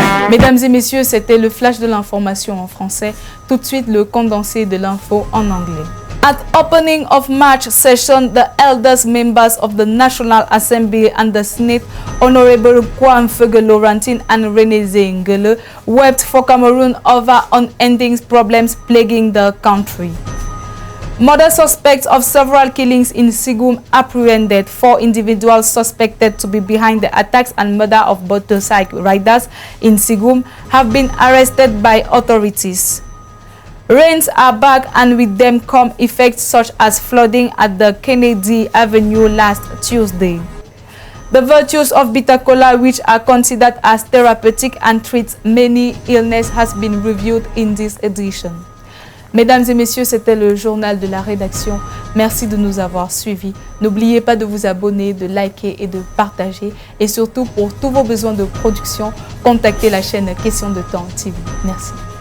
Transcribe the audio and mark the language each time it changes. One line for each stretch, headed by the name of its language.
French: Mesdames et messieurs, c'était le flash de l'information en français. Tout de suite, le condensé de l'info en anglais.
English: At opening of March session, the eldest members of the National Assembly and the Senate, Honorable Kwame Fege Laurentine and René Zengele, wept for Cameroon over unending problems plaguing the country. Murder suspects of several killings in Sigum apprehended. 4 individuals suspected to be behind the attacks and murder of motorcycle riders in Sigum have been arrested by authorities. Rains are back and with them come effects such as flooding at the Kennedy Avenue last Tuesday. The virtues of bitter cola, which are considered as therapeutic and treat many illnesses, has been reviewed in this edition.
French: Mesdames et messieurs, c'était le journal de la rédaction. Merci de nous avoir suivis. N'oubliez pas de vous abonner, de liker et de partager. Et surtout, pour tous vos besoins de production, contactez la chaîne Question de Temps TV. Merci.